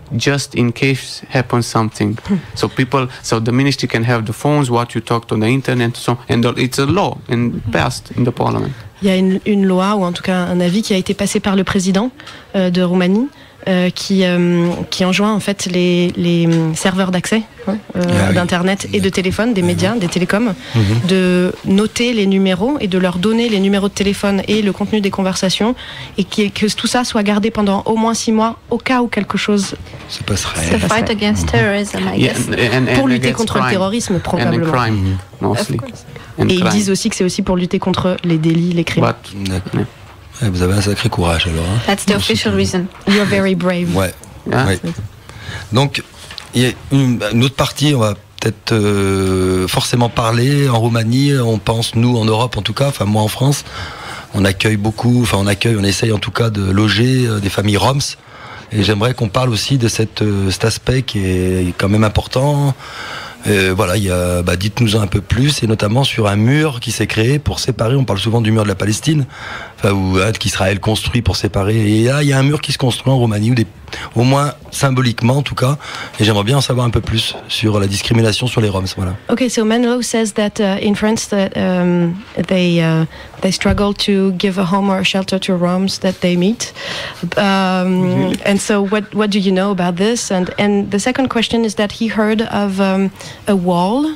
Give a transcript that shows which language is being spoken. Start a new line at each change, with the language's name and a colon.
English: just in case happens something. So the ministry can have the phones, what you talk to the internet, and it's a law passed in the parliament.
French: Il y a une loi, ou en tout cas un avis qui a été passé par le président de Roumanie, qui enjoint en fait les serveurs d'accès d'internet et de téléphone, des médias, des télécoms, de noter les numéros et de leur donner les numéros de téléphone et le contenu des conversations, et que tout ça soit gardé pendant au moins 6 mois au cas où quelque chose se passerait.
English: The fight against terrorism, I guess.
French: Pour lutter contre le terrorisme, probablement.
English: And crime, mostly.
French: Et ils disent aussi que c'est aussi pour lutter contre les délits, les crimes. Vous avez un sacré courage alors. Hein.
English: That's the official reason. You're very brave.
French: Ouais. Ouais. Donc, il y a une autre partie, on va peut-être forcément parler en Roumanie. On pense, nous en Europe en tout cas, enfin moi en France, on accueille beaucoup, on essaye en tout cas de loger des familles roms. Et j'aimerais qu'on parle aussi de cet aspect qui est quand même important. Voilà, dites-nous un peu plus, et notamment sur un mur qui s'est créé pour séparer. On parle souvent du mur de la Palestine, qu'Israël construit pour séparer. Et là, il y a un mur qui se construit en Roumanie, au moins symboliquement en tout cas. Et j'aimerais bien en savoir un peu plus sur la discrimination sur les Roms. Voilà.
English: Okay, so Menlo says that in France that they struggle to give a home or a shelter to Roms that they meet. And so what do you know about this? And the second question is that he heard of a wall.